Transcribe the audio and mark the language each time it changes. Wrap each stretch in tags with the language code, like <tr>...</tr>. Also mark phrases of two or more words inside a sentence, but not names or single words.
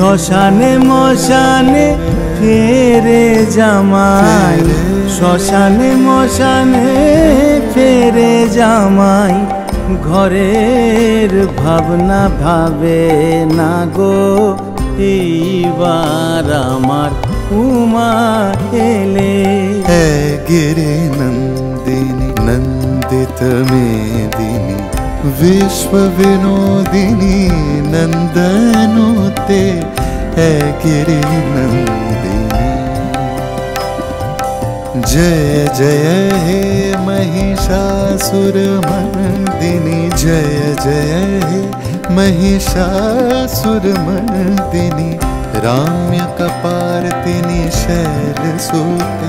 <bn>শ্মশানে মশানে ফেরে জামাই, শ্মশানে মশানে ফেরে জামাই, ঘরের ভাবনা ভাবে না গো, এইবার আমার উমা এলে।</bn> <sa>है गिरि नंदिनी नंदित मेदिनी विश्व विनोदिनी नंदनुते, है गिरि नंदिनी। जय जय हे महिषासुर मर्दिनी, जय जय हे महिषासुर मर्दिनी, राम्य कपार्दिनी शैलसुते।</sa>